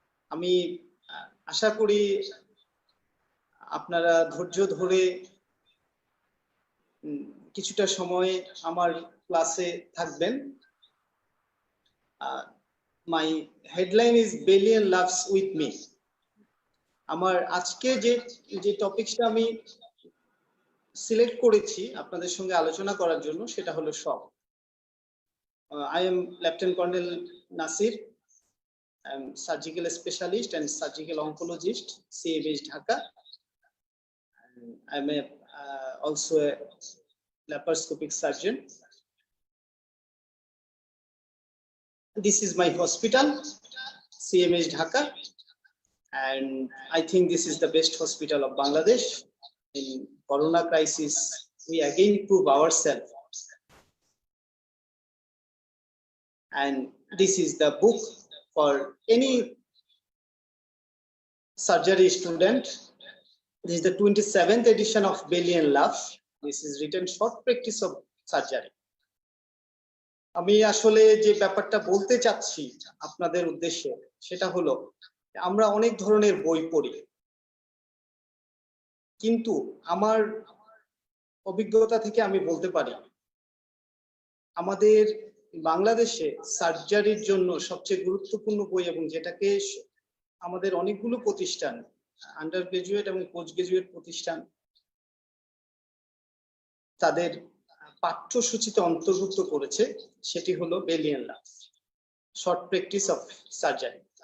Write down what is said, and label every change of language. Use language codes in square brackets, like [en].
[bn] আমি আশা করি আপনারা ধৈর্য ধরে কিছুটা সময় আমার ক্লাসে থাকবেন। [en] My headline is billion loves with me. [bn] আমার আজকে যে টপিকটা আমি সিলেক্ট করেছি আপনাদের সঙ্গে আলোচনা করার জন্য সেটা হলো শক। [en] I am Lieutenant Colonel Nasir. I am surgical specialist and surgical oncologist, CMH Dhaka. I am also a laparoscopic surgeon. This is my hospital, CMH Dhaka, and I think this is the best hospital of Bangladesh. In Corona crisis, we again prove ourselves. And this is the book for any surgery student. This is the 27th edition of Billion Love. This is written short practice of surgery. [bn] আমি আসলে যে ব্যাপারটা বলতে চাচ্ছি আপনাদের উদ্দেশ্যে সেটা হলো আমরা অনেক ধরনের বই পড়ি, কিন্তু আমার অভিজ্ঞতা থেকে আমি বলতে পারি আমাদের বাংলাদেশে সার্জারির জন্য সবচেয়ে গুরুত্বপূর্ণ বই এবং যেটাকে আমাদের অনেকগুলো প্রতিষ্ঠান, আন্ডার গ্রাজুয়েট এবং পোস্ট গ্রাজুয়েট প্রতিষ্ঠান তাদের পাঠ্যসূচিতে অন্তর্ভুক্ত করেছে, সেটি হলো billion love, short practice of surgery.